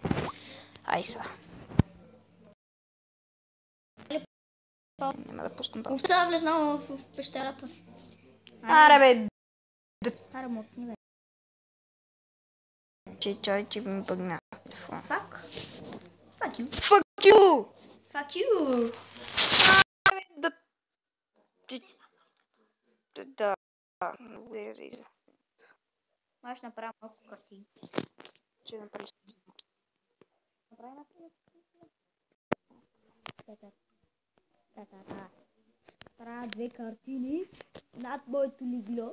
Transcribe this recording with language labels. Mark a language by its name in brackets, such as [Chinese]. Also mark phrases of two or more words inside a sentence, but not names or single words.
[Bulgarian] Ай са. Няма да пускам пауза. Овца влезнала в пещерата. Аре, бе. Аре, мотни, бе. Чай, че ми бъгна телефона. [English] Fuck you. Fuck you! Fuck you. [Bulgarian] Да. Аз ще направя малко картини. Ще направиш. Направи на правя 2 картини над моето легло.